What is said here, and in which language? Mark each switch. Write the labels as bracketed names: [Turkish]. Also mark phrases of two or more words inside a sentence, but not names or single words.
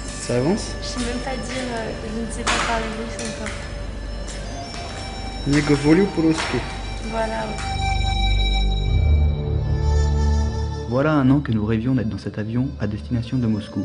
[French] Ça avance? Je sais même pas dire, je ne sais pas parler russe encore. [Russian] Nie говорю по-русски. [French] Voilà. Voilà un an que nous rêvions d'être dans cet avion à destination de Moscou.